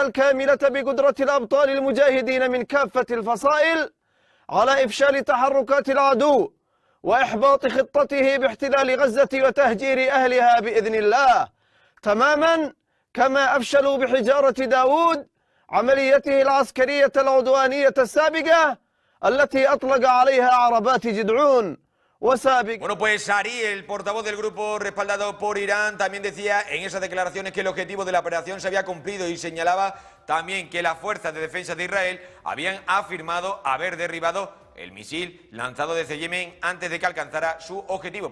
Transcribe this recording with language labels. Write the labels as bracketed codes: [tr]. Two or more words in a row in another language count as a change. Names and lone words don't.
[ar] الكاملة بقدرة الأبطال المجاهدين من كافة الفصائل على إفشال تحركات العدو وإحباط خطته باحتلال غزة وتهجير أهلها بإذن الله، تماما كما أفشلوا بحجارة داود عمليته العسكرية العدوانية السابقة التي أطلق عليها عربات جدعون وسابق. [es] Bueno, pues Ari, el portavoz del grupo respaldado por Irán, también decía en esas declaraciones que el objetivo de la operación se había cumplido y señalaba también que las fuerzas de defensa de Israel habían afirmado haber derribado el misil lanzado desde Yemen antes de que alcanzara su objetivo.